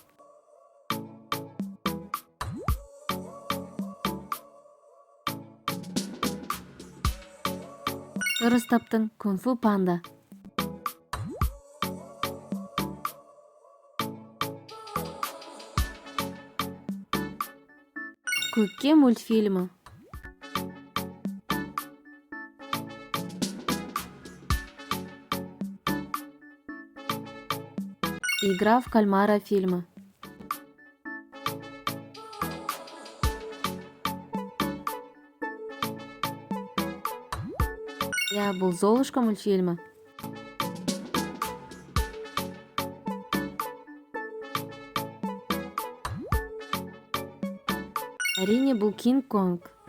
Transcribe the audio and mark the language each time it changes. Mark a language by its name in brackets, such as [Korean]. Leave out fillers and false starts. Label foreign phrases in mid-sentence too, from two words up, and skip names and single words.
[Kazakh] Дұрыс таптың, Кунг-фу панда. Көкке мультфильмі. Игра в кальмара фильмі. Я, бұл Золушка мультфильмі. Әрине, бұл Кинг-Конг.